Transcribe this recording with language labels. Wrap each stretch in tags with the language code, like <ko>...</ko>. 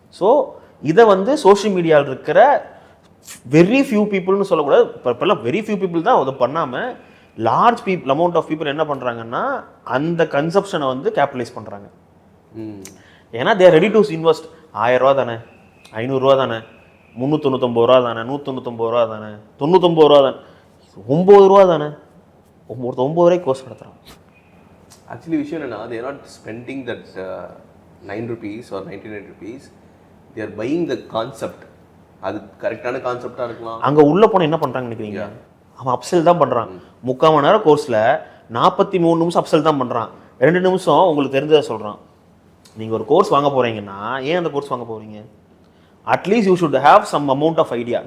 <ta>So இதை வந்து social மீடியாவில் இருக்கிற வெரி ஃபியூ பீப்புள்னு சொல்லக்கூடாது, இப்போல்லாம் வெரி ஃபியூ பீப்புள் தான் அதை பண்ணாமல் லார்ஜ் அமௌண்ட் ஆஃப் பீப்புள் என்ன பண்ணுறாங்கன்னா அந்த கன்சப்ஷனை வந்து கேபிட்டலைஸ் பண்ணுறாங்க. ஏன்னா</ta> <en>They're ready to invest.</en> <ta>$1000 தானே, $500 தானே, $399 தானே, $199 தானே, $99 தானே, $9 தானே, $9 கோர்ஸ் நடத்துகிறான்.</ta> <en>actually</en> <ta>விஷயம் என்னன்னா,</ta> <en>they are not spending that ₹9 or ₹99. they are buying the concept.</en> <ta>அது கரெக்டான கான்செப்டாக இருக்கலாம். அங்கே உள்ளே போனால் என்ன பண்ணுறாங்கன்னு நினைக்கிறீங்க, அவன் அப்செல் தான் பண்ணுறான். 3/4 மணி நேரம் கோர்ஸில் 43 நிமிஷம் அப்செல் தான் பண்ணுறான், 2 நிமிஷம் உங்களுக்கு தெரிஞ்சதை சொல்கிறான். நீங்கள் ஒரு கோர்ஸ் வாங்க போகிறீங்கன்னா ஏன் அந்த கோர்ஸ் வாங்க போகிறீங்க?</ta> <en>At least you should have some amount of idea.</en>